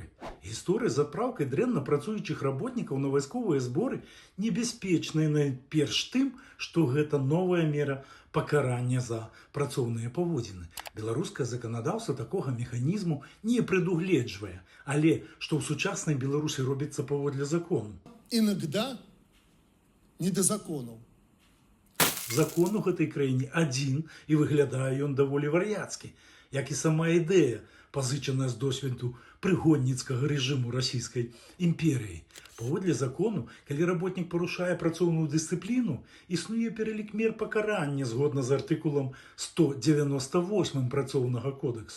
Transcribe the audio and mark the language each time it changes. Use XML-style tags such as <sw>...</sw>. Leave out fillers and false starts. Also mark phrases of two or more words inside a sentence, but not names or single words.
<be>Гісторыя з адпраўкай дрэнна працуючых работнікаў на вайсковыя зборы небяспечная найперш тым, што гэта новая мера пакарання за працоўныя паводзіны. Беларускае заканадаўства такога механізму не прадугледжвае, але што ў сучаснай Беларусі робіцца паводле закону.</be> <ru>Иногда не до законов.</ru> <be>Закон у гэтай краіне адзін, і выглядае ён даволі вар'яцкі, як і сама ідэя, пазычаная з досведу прыгонніцкага рэжыму расійскай імперыі. Паводле закону, калі работнік парушае працоўную дысцыпліну, існуе пералік мер пакарання згодна з артыкулам 198 працоўнага кодэксу.</be>